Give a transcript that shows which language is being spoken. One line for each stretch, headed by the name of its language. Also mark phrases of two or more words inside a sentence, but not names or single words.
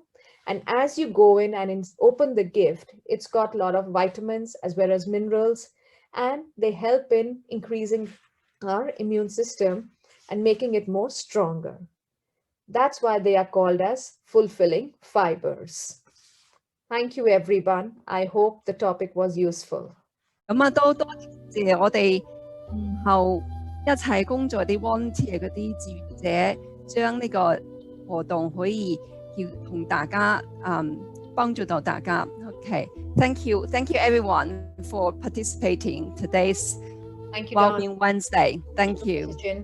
English: And as you go in and open the gift, it's got a lot of vitamins as well as minerals, and they help in increasing our immune system and making it more stronger. That's why they are called as fulfilling fibers. Thank you, everyone. I hope the topic was useful.
Cantonese: 咁啊，都多謝我哋後一齊工作啲 volunteer 嗰啲志願者，將呢個活動可以叫同大家幫助到大家。
English: Okay, thank you everyone for participating today's Thank you, Wellbeing Wednesday. Thank you.